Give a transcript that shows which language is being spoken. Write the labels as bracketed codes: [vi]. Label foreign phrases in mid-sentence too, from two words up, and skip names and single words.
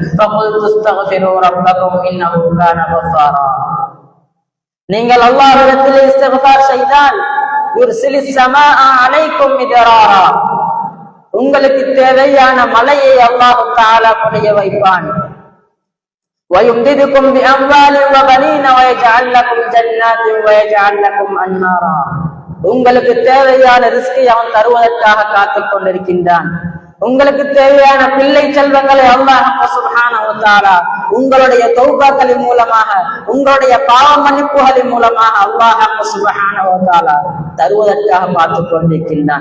[ta] நீங்கள் அல்லாஹ்விடத்தில் இஸ்திக்ஃபார் செய்தால் [ar] يرسل السماء عليكم مدرارا, [ta] உங்களுக்கு தேவையான மழையை [ar] الله تعالى [ta] பொழிய வைப்பான். [ar] وَيُمْدِدُكُمْ بِأَمْوَالٍ وَبَنِينَ وَيَجْعَلْ لَكُمْ جَنَّاتٍ وَيَجْعَلْ لَكُمْ أَنْهَارًا. [ta] உங்களுக்கு தேவையான ரிஸ்கை அவன் தருவதற்காக காத்துக் கொண்டிருக்கின்றான். உங்களுக்கு தேவையான பிள்ளை செல்வங்களை [ar] الله سبحانه وتعالى [ta] உங்களுடைய தௌபாக்களின் மூலமாக, உங்களுடைய பாவ மன்னிப்புகளின் மூலமாக [ar] الله سبحانه وتعالى [ta] தருவதற்காக பார்த்துக் கொண்டிருக்கின்றான்.